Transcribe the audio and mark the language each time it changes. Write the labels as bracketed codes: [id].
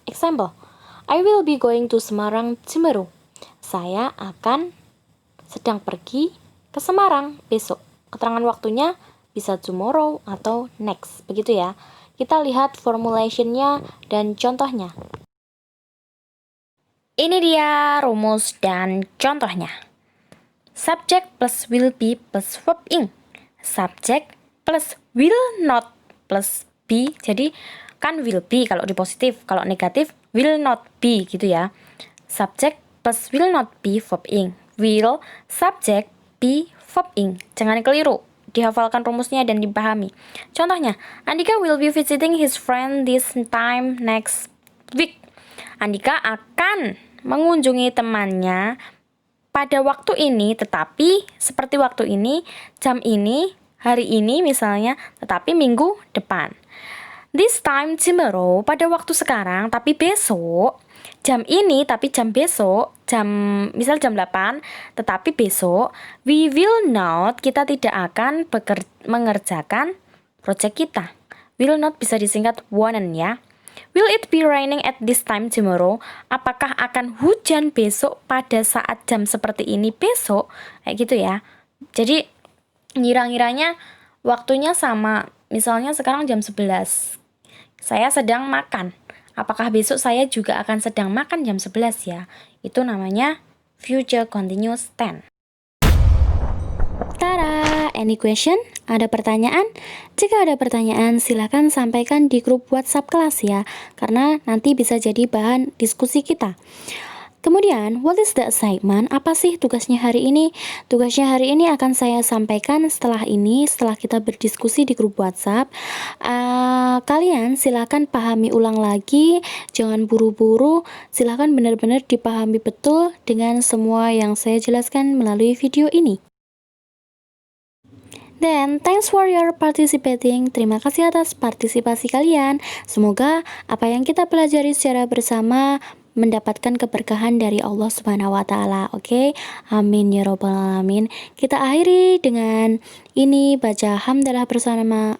[en] Example, I will be going to Semarang tomorrow. [id] Saya akan sedang pergi ke Semarang besok. Keterangan waktunya bisa tomorrow atau next, begitu ya. Kita lihat formulation-nya dan contohnya. Ini dia rumus dan contohnya. [en] Subject plus will be plus verb ing. Subject plus will not plus be. Jadi kan will be kalau di positif, kalau negatif will not be gitu ya. Subject plus will not be verb ing. Will, subject, be, verb ing. [id] Jangan keliru, dihafalkan rumusnya dan dipahami. [en] Contohnya, Andika will be visiting his friend this time next week. [id] Andika akan mengunjungi temannya pada waktu ini, tetapi seperti waktu ini, jam ini, hari ini misalnya, tetapi minggu depan. [en] This time tomorrow, [id] pada waktu sekarang, tapi besok. Jam ini, tapi jam besok, misal jam 8, tetapi besok, [en] we will not, [id] kita tidak akan mengerjakan project kita. Will not bisa disingkat won't ya. [en] Will it be raining at this time tomorrow? [id] Apakah akan hujan besok pada saat jam seperti ini besok? Kayak gitu ya. Jadi, ngira-ngiranya waktunya sama. Misalnya sekarang jam 11. Saya sedang makan. Apakah besok saya juga akan sedang makan jam 11 ya? Itu namanya future continuous tense. Tara, [en] any question? [id] Ada pertanyaan? Jika ada pertanyaan, silakan sampaikan di grup WhatsApp kelas ya, karena nanti bisa jadi bahan diskusi kita. Kemudian, [en] what is the assignment? [id] Apa sih tugasnya hari ini? Tugasnya hari ini akan saya sampaikan setelah kita berdiskusi di grup WhatsApp. Kalian silakan pahami ulang lagi, jangan buru-buru, silakan benar-benar dipahami betul dengan semua yang saya jelaskan melalui video ini. [en] Then, thanks for your participating. [id] Terima kasih atas partisipasi kalian. Semoga apa yang kita pelajari secara bersama mendapatkan keberkahan dari Allah Subhanahu wa taala. Oke? [ar] Amin ya rabbal alamin. [id] Kita akhiri dengan ini baca hamdalah bersama.